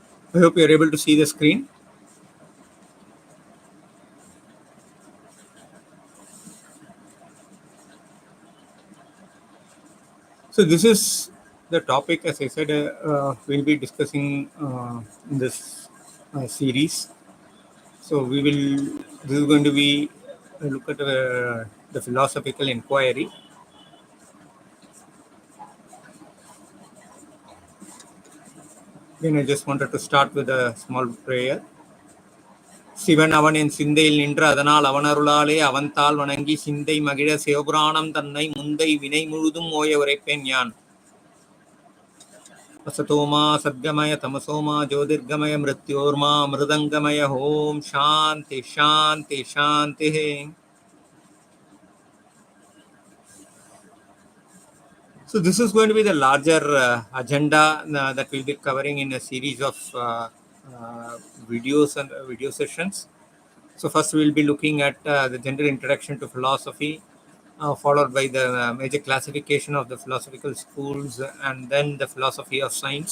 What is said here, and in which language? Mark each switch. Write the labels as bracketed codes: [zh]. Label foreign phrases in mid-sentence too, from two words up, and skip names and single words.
[en] I hope you are able to see the screen. So this is the topic, as I said, we'll be discussing in this series. So this is going to be a look at the philosophical inquiry. Then I just wanted to start with a small prayer. [ta] சிவன் அவன் என் சிந்தையில் நின்று அதனால் அவனருளாலே அவன்தாள் வணங்கி சிந்தை மகிழ சிவபுராணம் தன்னை முந்தை வினை முழுதும் ஓய உரைப்பேன் யான். [sa] असतोमा सद्गमय तमसोमा ज्योतिर्गमय मृत्योर्मा मृदंगमय ओम शांति शांति शांति. [en] So this is going to be the larger agenda that we'll be covering in a series of videos and video sessions. So first we'll be looking at the general introduction to philosophy, followed by the major classification of the philosophical schools, and then the philosophy of science.